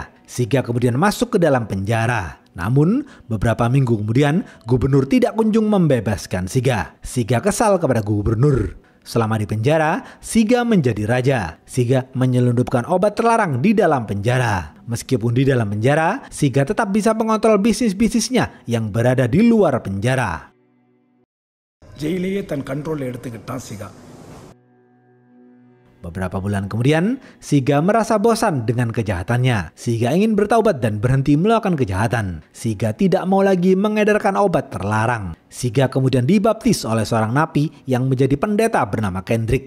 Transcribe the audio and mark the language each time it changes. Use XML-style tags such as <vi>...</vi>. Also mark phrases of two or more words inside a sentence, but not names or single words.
<id>Siga kemudian masuk ke dalam penjara. Namun, beberapa minggu kemudian, gubernur tidak kunjung membebaskan Siga. Siga kesal kepada gubernur. Selama di penjara, Siga menjadi raja. Siga menyelundupkan obat terlarang di dalam penjara. Meskipun di dalam penjara, Siga tetap bisa mengontrol bisnis-bisnisnya yang berada di luar penjara.</id> <ta>ஜெயிலேயே தன் கண்ட்ரோல் எடுத்துக்கிட்டான் சிகா.</ta> <id>Beberapa bulan kemudian, Siga merasa bosan dengan kejahatannya. Siga ingin bertaubat dan berhenti melakukan kejahatan. Siga tidak mau lagi mengedarkan obat terlarang. Siga kemudian dibaptis oleh seorang napi yang menjadi pendeta bernama Kendrick.</id>